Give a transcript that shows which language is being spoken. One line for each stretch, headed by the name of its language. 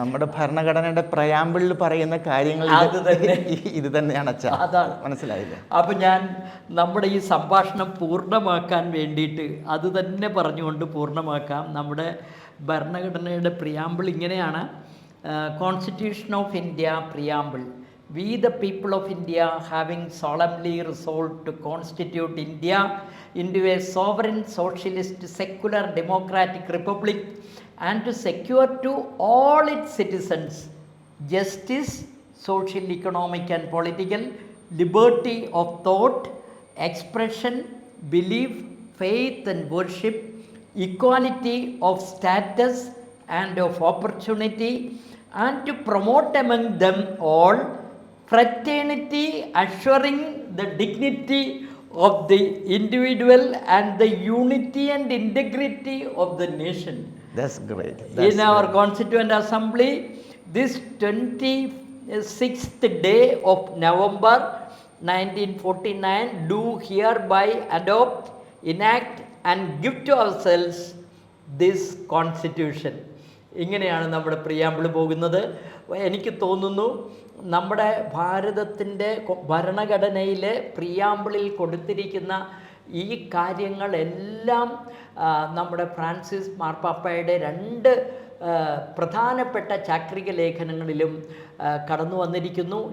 Malayalam: നമ്മുടെ ഭരണഘടനയുടെ പ്രയാമ്പിളിൽ പറയുന്ന കാര്യങ്ങൾ ഇത് തന്നെയാണ്. അതാണ് മനസ്സിലായില്ല. അപ്പം ഞാൻ നമ്മുടെ ഈ സംഭാഷണം പൂർണ്ണമാക്കാൻ വേണ്ടിയിട്ട് അത് തന്നെ പറഞ്ഞുകൊണ്ട് പൂർണ്ണമാക്കാം. നമ്മുടെ ഭരണഘടനയുടെ പ്രിയാമ്പിൾ ഇങ്ങനെയാണ്. Constitution of India preamble.
English: We the people of India, having solemnly resolved to constitute India into a sovereign, socialist, secular, democratic republic and to secure to all its citizens justice, social, economic and political, liberty of thought, expression, belief, faith and worship, equality of status and of opportunity, and to promote among them all fraternity, assuring the dignity of the individual and the unity and integrity of the nation. That's great. In our Constituent Assembly, this 26th day of November 1949, do hereby adopt, enact and give to ourselves this Constitution.
Malayalam: ഇങ്ങനെയാണ് നമ്മുടെ preamble പോകുന്നത്. എനിക്ക് തോന്നുന്നു നമ്മുടെ ഭാരതത്തിൻ്റെ ഭരണഘടനയിലെ പ്രിയാമ്പിളിൽ കൊടുത്തിരിക്കുന്ന ഈ കാര്യങ്ങളെല്ലാം നമ്മുടെ ഫ്രാൻസിസ് മാർപ്പാപ്പയുടെ 2 പ്രധാനപ്പെട്ട ചാക്രിക ലേഖനങ്ങളിലും കടന്നു വന്നിരിക്കുന്നു.